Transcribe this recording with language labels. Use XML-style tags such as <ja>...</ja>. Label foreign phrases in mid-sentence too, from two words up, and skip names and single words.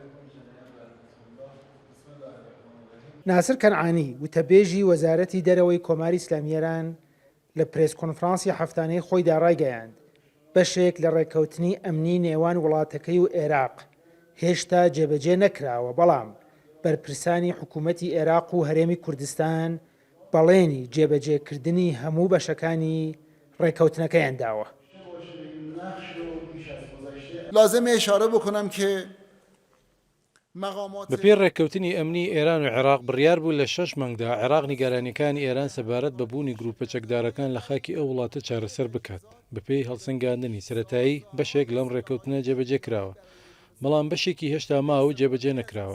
<ckb>ناسر کەنعانی وتەبێژی وەزارەتی دەرەوەی کۆماری ئیسلامی ئێران لە پرێس کۆنفرانسی هەفتانەی خۆیدا ڕایگەیاند بەشێک لە ڕێکەوتنی ئەمنی نێوان وڵاتەکەی و عێراق هێشتا جێبەجێ نەکراوە، بەڵام بەرپرسانی حکوومەتی عێراق و هەرێمی کوردستان بەڵێنی جێبەجێکردنی هەموو بەشەکانی ڕێکەوتنەکەیان داوە.</ckb> <fa>لازم اشاره بکنم که</fa> <ckb>بەپێی ڕێککەوتنی ئەمنی ئێران و عێراق بڕیار بوو لە 6 مانگدا عێراق نیگەرانیەکانی ئێران سەبارەت بە بوونی گروپە چەکدارەکان لە خاکی ئەو وڵاتە چارەسەر بکات. بەپێی هەڵسەنگاندنی سەرەتایی بەشێک لەم ڕێککەوتنە جێبەجێ کراوە، بەڵام بەشێکی هێشتا ماوە و جێبەجێ نەکراوە.</ckb>